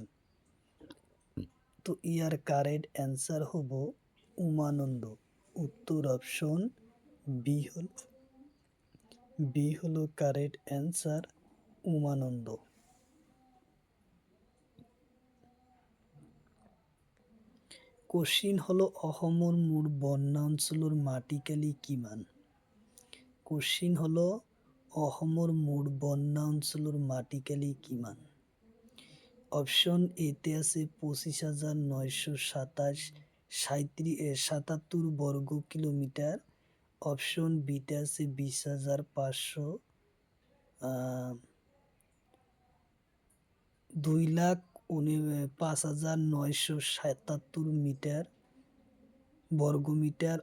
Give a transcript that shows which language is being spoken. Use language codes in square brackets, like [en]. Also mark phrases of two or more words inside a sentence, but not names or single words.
[as] তো ইয়ার [en] correct answer [as] হব উমানন্দ। উত্তর [en] option B [as] হলো [en] correct answer, [as] উমানন্দ। কোশ্চিন হলো অসমৰ মুঠ বনাঞ্চলৰ মাটিকালি কিমান? কোশ্চিন হলো অসমৰ মুঠ বনাঞ্চলৰ মাটিকালি কিমান? অপশন এতে আছে 25,927 বর্গ কিলোমিটার। অপশন বিতে আছে 2,05,977 মিটার বর্গমিটার।